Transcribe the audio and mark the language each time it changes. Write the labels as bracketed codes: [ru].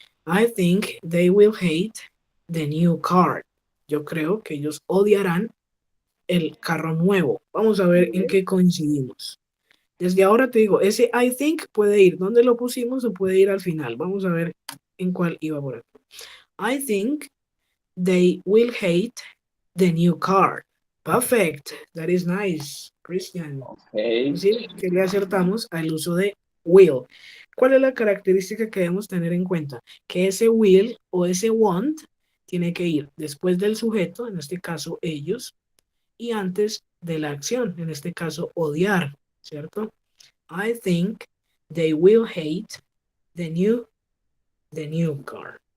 [en] I think they will hate the new car. [es] Yo creo que ellos odiarán el carro nuevo. Vamos a ver en qué coincidimos. Desde ahora te digo, ese I think puede ir donde lo pusimos o puede ir al final. Vamos a ver en cuál iba por aquí. [en] I think they will hate the new car. Perfect. That is nice, Christian. Okay. [es] Sí, que le acertamos al uso de will. ¿Cuál es la característica que debemos tener en cuenta? Que ese will o ese want tiene que ir después del sujeto, en este caso ellos, y antes de la acción, en este caso odiar, ¿cierto? [en] I think they will hate the new car.